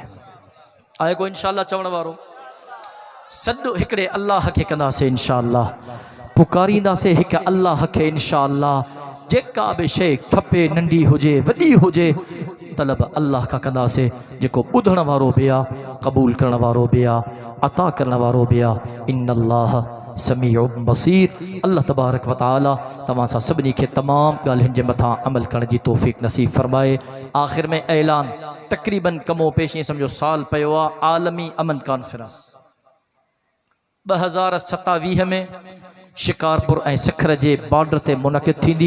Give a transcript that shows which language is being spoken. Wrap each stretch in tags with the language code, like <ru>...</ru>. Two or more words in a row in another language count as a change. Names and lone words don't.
<sd>आहे को इंशाअल्लाह चवण वारो? सॾु हिकिड़े अल्लाह खे कंदासीं इंशाअल्लाह, पुकारींदासीं हिकु अल्लाह खे इंशाअल्लाह। जेका बि शइ खपे, नंढी हुजे वॾी हुजे, तलब अल्लाह खां कंदासीं। जेको ॿुधण वारो बि आहे, क़बूल करण वारो बि आहे, अता करण वारो बि आहे।</sd> <ar>إن الله سميع بصير.</ar> <sd>अल्लाह तबारक व तआला तव्हां सां सभिनी खे तमामु ॻाल्हियुनि जे मथां अमल करण जी तौफ़ीक़ नसीब फरमाए। आख़िर में ऐलान, तक़रीबन कमो पेशी सम्झो साल पियो आहे आलमी अमन कॉन्फ्रेंस 2027 में शिकारपुर ऐं सिखर जे बॉर्डर ते मुनक़िद थींदी।</sd>